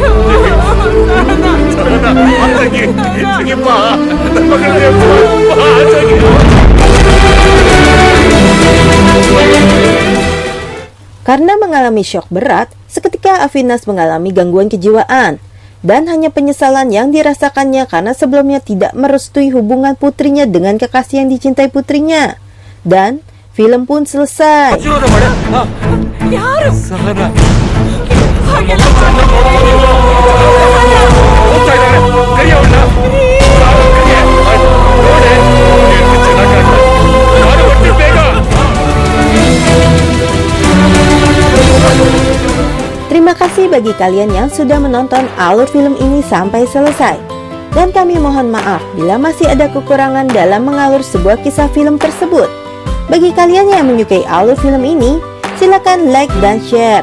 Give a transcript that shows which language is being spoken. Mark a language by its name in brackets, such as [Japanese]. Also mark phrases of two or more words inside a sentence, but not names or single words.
[Indonesian] Karena mengalami syok berat, seketika Avinas mengalami gangguan kejiwaan. Dan hanya penyesalan yang dirasakannya karena sebelumnya tidak merestui hubungan putrinya dengan kekasih yang dicintai putrinya. Dan film pun selesai. [Kannada] ಸಹನಾ ಹೋಗ್ತಾ ಇದ್ದಾರೆ. ಕರಿ ಅವ್ಳನ್ನ. ಕರಿ. ಆಯ್ತು. ನೋಡಿ, ಎಷ್ಟು ಚೆನ್ನಾಗ್ ಕಾಣ್ತಾ ಇದೆ. ನಾನು ಬರ್ತೀನಿ ಬೇಗ. [Indonesian] Terima kasih bagi kalian yang sudah menonton alur film ini sampai selesai. Dan kami mohon maaf bila masih ada kekurangan dalam mengalur sebuah kisah film tersebut. Bagi kalian yang menyukai alur film ini, silakan like dan share.